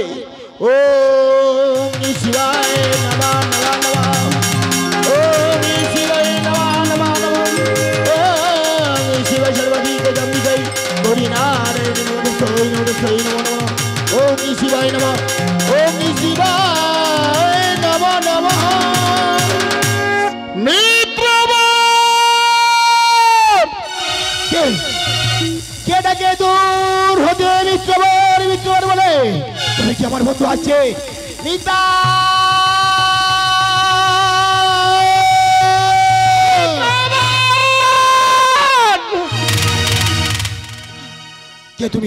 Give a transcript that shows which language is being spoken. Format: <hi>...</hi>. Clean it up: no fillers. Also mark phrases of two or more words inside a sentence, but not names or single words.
<sa>ওম শিবায় নমঃ নমঃ নমঃ। ওম শিবায় নমঃ নমঃ নমঃ। ওম শিবায় সর্বাধিক জম্বিকাই হরিনারায়ণ নমঃ নমঃ। ওম শিবায় নমঃ। ওম শিবায় নমঃ নমঃ।</sa> <bn>কে ডাকে দূর হতে মিত্রবর মিত্রবর বলে? তুমি কি আমার বন্ধু আছে? নিতা কে তুমি?</bn>